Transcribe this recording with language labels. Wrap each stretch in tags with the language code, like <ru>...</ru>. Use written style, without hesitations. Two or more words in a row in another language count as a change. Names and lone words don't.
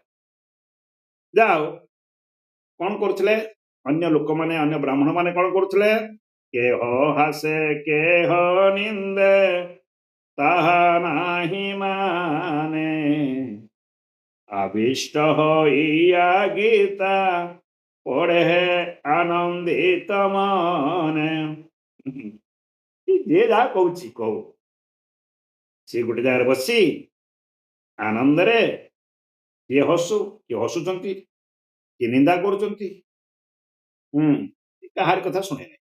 <or>ଯାହା ହଉ କଣ କରୁଥିଲେ ଅନ୍ୟ ଲୋକମାନେ, ଅନ୍ୟ ବ୍ରାହ୍ମଣ ମାନେ କଣ କରୁଥିଲେ?</or> <bn>কেহ হাসে কেহ নিন্দে তাহা নাহি মানে, আবিষ্ট হইয়া গীতা পড়ে আনন্দিত মনে।</bn> <or>ଯିଏ ଯାହା କହୁଛି କହୁ, ସିଏ ଗୋଟେ ଜାଗାରେ ବସି ଆନନ୍ଦରେ କିଏ ହସୁଛନ୍ତି, କିଏ ନିନ୍ଦା କରୁଛନ୍ତି, କାହାରି କଥା ଶୁଣେନି।</or>